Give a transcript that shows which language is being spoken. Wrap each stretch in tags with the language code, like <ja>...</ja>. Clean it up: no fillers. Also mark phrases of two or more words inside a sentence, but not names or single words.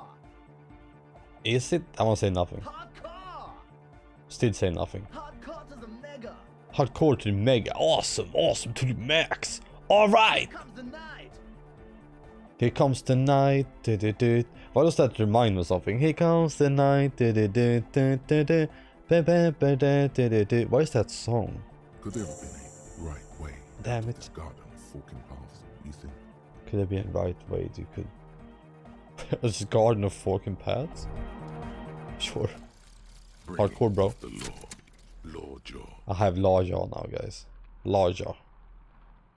<en>Is it? I won't say nothing. Hardcore! Still say nothing. Hardcore to the mega! Hardcore to the mega. Awesome. Awesome to the max. Alright. Comes the night! Here comes the night. Du-du-du. Why does that remind me of something? Here comes the night. Du-du-du-du-du-du. Ba-ba-ba-da-du-du-du. Why is that song? Could there have been a right way Damn out of it. this garden of forking paths, you think? Could there be a right way you could... It's a garden of forking paths? Sure. Bringing Hardcore, bro. The law jaw. I have law jaw now, guys. Law jaw.</en>